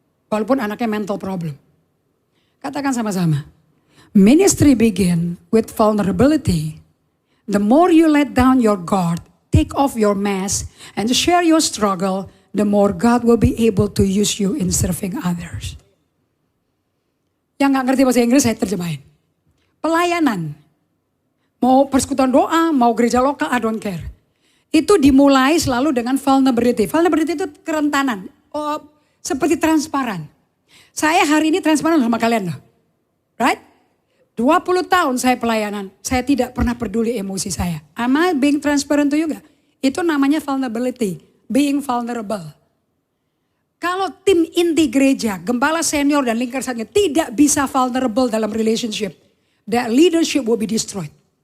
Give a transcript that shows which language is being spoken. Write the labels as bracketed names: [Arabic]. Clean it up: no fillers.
[Indonesian] Walaupun anaknya mental problem. Katakan sama-sama. [English] Ministry begin with vulnerability. The more you let down your guard, take off your mask, and share your struggle, the more God will be able to use you in serving others. [Indonesian] Yang gak ngerti bahasa Inggris saya terjemahin. Pelayanan. Mau persekutuan doa, mau gereja lokal, [English] I don't care. [Indonesian] Itu dimulai selalu dengan vulnerability. Vulnerability itu kerentanan. Oh, seperti transparan. Saya hari ini transparan sama kalian loh. Right? 20 tahun saya pelayanan. Saya tidak pernah peduli emosi saya. [English] Am I being transparent to you gak? [Indonesian] Itu namanya [English] vulnerability. Being vulnerable. [Indonesian] Kalau tim inti gereja, gembala senior dan lingkar saatnya tidak bisa vulnerable dalam relationship. [English] That leadership will be destroyed.